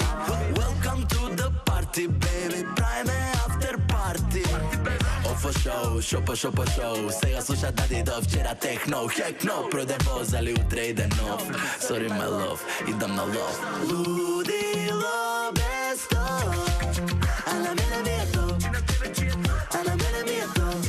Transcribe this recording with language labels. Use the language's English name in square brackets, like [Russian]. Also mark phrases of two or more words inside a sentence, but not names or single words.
[English] Welcome to the party, baby, pravime after party. Ofo show, šopo show, [Macedonian] сега sluša Daddy do včera techno. [English] Heck no, [Macedonian] prode voz, ali utre ide nov. [English] Sorry my love, [Macedonian] idem na love. Ludilo bez tog, a na mene mi je to, a na mene mi je to.